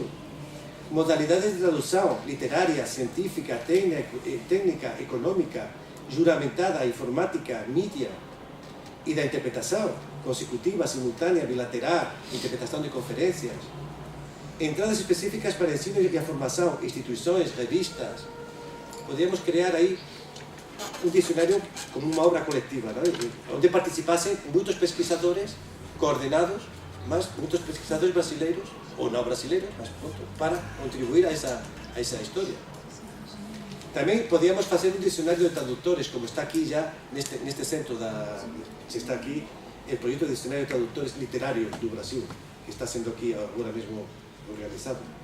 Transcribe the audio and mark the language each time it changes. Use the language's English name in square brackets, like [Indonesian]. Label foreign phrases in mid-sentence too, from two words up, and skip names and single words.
[Portuguese] Modalidades de tradução literária, científica, técnica, econômica, juramentada, informática, mídia e da interpretação, consecutiva, simultânea, bilateral, interpretação de conferências. Entradas específicas para ensino e a formação, instituições, revistas. [Galician] Podemos criar aí un dicionario como unha obra colectiva, ¿no? Onde participasen moitos pesquisadores coordenados, máis moitos pesquisadores brasileiros ou non brasileiros, máis pronto, para contribuir a esa historia. Tamén podíamos facer un dicionario de traductores, como está aquí ya neste centro [Spanish] se está aquí el proyecto de dicionario de traductores literarios [Galician] do Brasil, que está sendo aquí agora mesmo organizado.